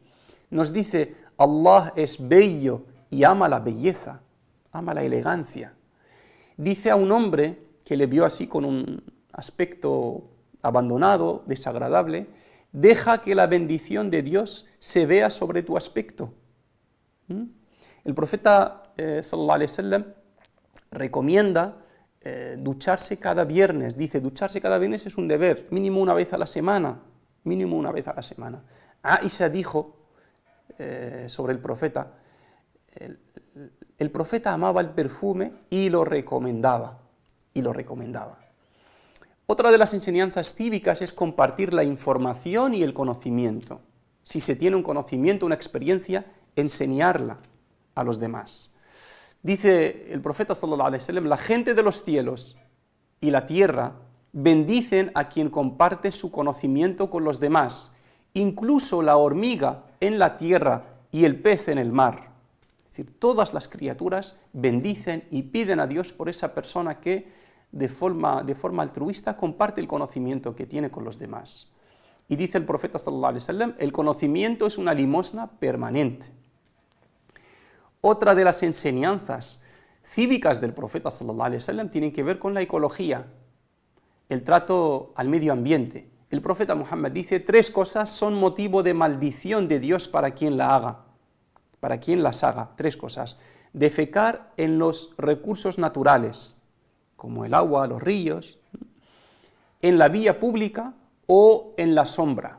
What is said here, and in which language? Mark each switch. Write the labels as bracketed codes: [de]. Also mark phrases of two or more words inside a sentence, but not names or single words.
[es] Nos dice, Allah es bello y ama la belleza, ama la elegancia. Dice a un hombre que le vio así con un aspecto abandonado, desagradable, deja que la bendición de Dios se vea sobre tu aspecto. El profeta [ar] صلى الله عليه وسلم [es] recomienda ducharse cada viernes. Dice, ducharse cada viernes es un deber, mínimo una vez a la semana. Mínimo una vez a la semana. Aisha dijo sobre el profeta, el profeta amaba el perfume y lo recomendaba. Otra de las enseñanzas cívicas es compartir la información y el conocimiento. Si se tiene un conocimiento, una experiencia, enseñarla a los demás. Dice el profeta [ar] صلى الله عليه وسلم, [es] la gente de los cielos y la tierra bendicen a quien comparte su conocimiento con los demás, incluso la hormiga en la tierra y el pez en el mar. Es decir, todas las criaturas bendicen y piden a Dios por esa persona que de forma altruista comparte el conocimiento que tiene con los demás. Y dice el profeta [ar] صلى الله عليه وسلم, [es] el conocimiento es una limosna permanente. Otra de las enseñanzas cívicas del profeta [ar] صلى الله عليه وسلم [es] tienen que ver con la ecología, el trato al medio ambiente. El profeta Muhammad dice, 3 cosas son motivo de maldición de Dios para quien la haga, para quien las haga, 3 cosas. Defecar en los recursos naturales, como el agua, los ríos, en la vía pública o en la sombra.